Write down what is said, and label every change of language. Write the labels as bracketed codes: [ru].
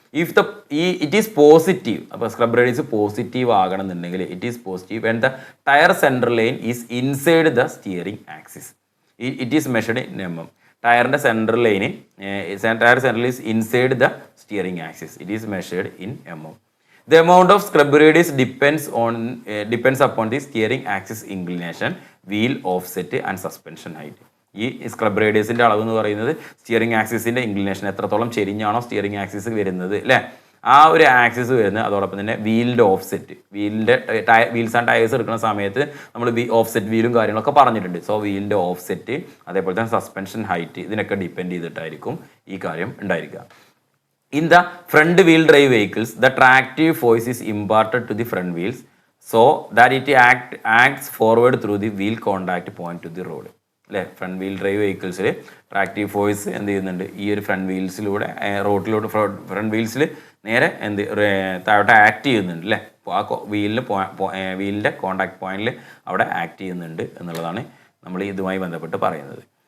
[en] it is positive, [ml] അപ്പോൾ scrub radius positive ആകണമെന്നുണ്ടെങ്കിൽ [en] It is positive when the tyre centre line is inside the steering axis. It is measured in mm. [ml] ടയറിൻ്റെ central line [en] Tyre central is inside the steering axis. It is measured in mm. The amount of scrub radius depends upon the steering axis inclination, wheel offset and suspension height. [ml] ഈ scrub റേഡിയസിൻ്റെ അളവ് എന്ന് പറയുന്നത് steering ആക്സിസിൻ്റെ inclination, എത്രത്തോളം ചെരിഞ്ഞാണോ steering axis വരുന്നത് അല്ലേ, ആ ഒരു axis വരുന്നത്. അതോടൊപ്പം തന്നെ വീലിൻ്റെ ഓഫ്സെറ്റ്, വീൽസ് ആൻഡ് ടയേഴ്സ് എടുക്കുന്ന സമയത്ത് നമ്മൾ ഓഫ്സെറ്റ് വീലും കാര്യങ്ങളൊക്കെ പറഞ്ഞിട്ടുണ്ട്. സോ വീലിൻ്റെ ഓഫ്സെറ്റ്, അതേപോലെ തന്നെ സസ്പെൻഷൻ ഹൈറ്റ്, ഇതിനൊക്കെ ഡിപ്പെൻഡ് ചെയ്തിട്ടായിരിക്കും ഈ കാര്യം ഉണ്ടായിരിക്കുക. [en] In the front wheel drive vehicles, the tractive force is imparted to the front wheels so that it acts forward through the wheel contact point to the road. [ml] അല്ലേ, front wheel drive വെഹിക്കിൾസിൽ tractive force എന്ത് ചെയ്യുന്നുണ്ട്, ഈ ഒരു front വീൽസിലൂടെ റോഡിലൂടെ front വീൽസിൽ നേരെ താഴോട്ട് act ചെയ്യുന്നുണ്ട് അല്ലേ. ആ വീലിൻ്റെ കോണ്ടാക്ട് പോയിന്റിൽ അവിടെ ആക്ട് ചെയ്യുന്നുണ്ട് എന്നുള്ളതാണ് നമ്മൾ ഇതുമായി ബന്ധപ്പെട്ട് പറയുന്നത്.